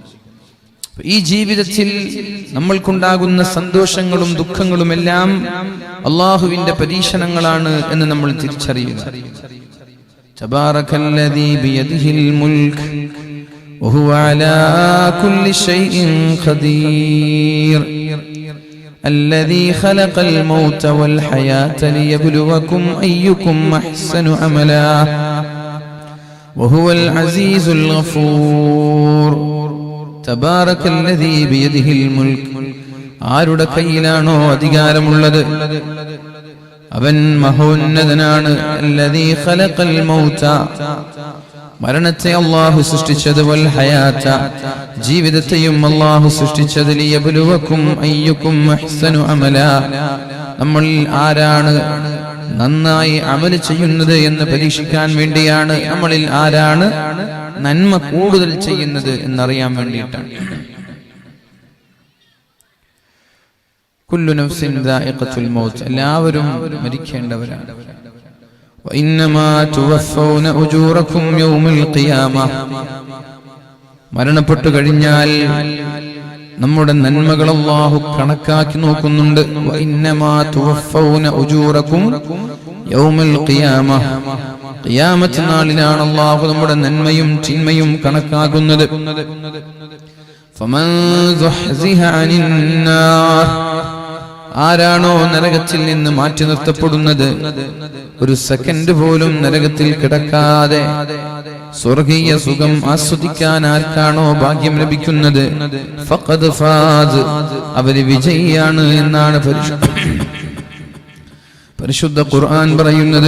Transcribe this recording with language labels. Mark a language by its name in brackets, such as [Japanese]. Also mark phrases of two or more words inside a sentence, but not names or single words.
[Malayalam] ഈ ജീവിതത്തിൽ നമ്മൾക്കുണ്ടാകുന്ന സന്തോഷങ്ങളും ദുഃഖങ്ങളും എല്ലാം അല്ലാഹുവിന്റെ പരീക്ഷണങ്ങളാണ് എന്ന് നമ്മൾ തിരിച്ചറിയുക. [Arabic] تبارك الذي بيده الملك وهو على كل شيء قدير الذي خلق الموت والحياة ليبلوكم أيكم أحسن عملا وهو العزيز الغفور تبارك الذي بيده الملك. [Malayalam] ആരുടെ കയ്യിലാണോ അധികാരമുള്ളത് അവൻ മഹോന്നതനാണ്. [Arabic] الذي خلق الموت, [Malayalam] മരണത്തെ അല്ലാഹു സൃഷ്ടിച്ചത്, [Arabic] والحياة, [Malayalam] ജീവിതത്തെയും അല്ലാഹു സൃഷ്ടിച്ചത്, [Arabic] ليبلوكم أيكم أحسن عملا, [Malayalam] നമ്മളിൽ ആരാണ് നന്നായി അമൽ ചെയ്യുന്നത് എന്ന് പരീക്ഷിക്കാൻ വേണ്ടിയാണ്. നമ്മളിൽ ആരാണ് നന്മ കൂടുതൽ ചെയ്യുന്നത് എന്നറിയാൻ വേണ്ടിയിട്ടാണ്. [Arabic] كل نفس ذائقة الموت, [Malayalam] എല്ലാവരും മരിക്കേണ്ടവരാണ്. [Arabic] وإنما توفون أجوركم يوم القيامة, [Malayalam] മരണപ്പെട്ടു കഴിഞ്ഞാൽ നമ്മുടെ നന്മകൾ അല്ലാഹു കണക്കാക്കി നോക്കുന്നുണ്ട്. [Arabic] وإنما توفون أجوركم يوم القيامة, [Malayalam] ഖിയാമത്ത് നാളിലാണ് അല്ലാഹു നമ്മുടെ നന്മയും തിന്മയും കണക്കാക്കുന്നത്. [Arabic] فمن زحزح عن النار, [Malayalam] ആരാണോ നരകത്തിൽ നിന്ന് മാറ്റി നിർത്തപ്പെടുന്നത്, ഒരു സെക്കൻഡ് പോലും നരകത്തിൽ കിടക്കാതെ സ്വർഗീയ സുഖം ആസ്വദിക്കാൻ ആർക്കാണോ ഭാഗ്യം ലഭിക്കുന്നത്, [Arabic] فقد فاز, [Malayalam] അവര് വിജയിയാണ് എന്നാണ് പരിശുദ്ധ ഖുർആൻ പറയുന്നത്.